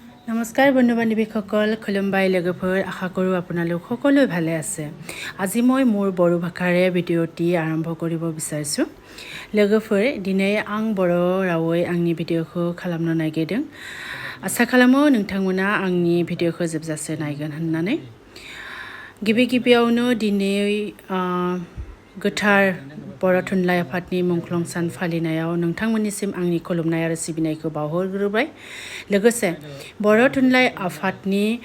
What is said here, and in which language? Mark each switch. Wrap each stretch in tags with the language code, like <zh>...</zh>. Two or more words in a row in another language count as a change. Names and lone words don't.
<as>নমস্কাৰ বন্ধু বান্ধৱীসকল খুলুমবাই লগৰবোৰ আশা কৰোঁ আপোনালোক সকলোৱে ভালে আছে আজি মই মোৰ বড়ো ভাষাৰে ভিডিঅ'টি আৰম্ভ কৰিব বিচাৰিছোঁ লগৰবোৰ</as> <brx>দিनै आं बर' रावै आंनि भिडिअ'खौ खालामनो नागिरदों आसा खालामो नोंथांमोना आंनि भिडिअ'खौ जोबजासे नायगोन होननानै गिबियावनो दिनै गोथार बर' थुनलाइ आफादनि मुंख्लं सान फालिनायाव नोंथांमोननिसिम आंनि खुलुमनाय आरो सिबिनायखौ बावहरग्रोबाय लोगोसे बर' थुनलाइ आफादनि</brx>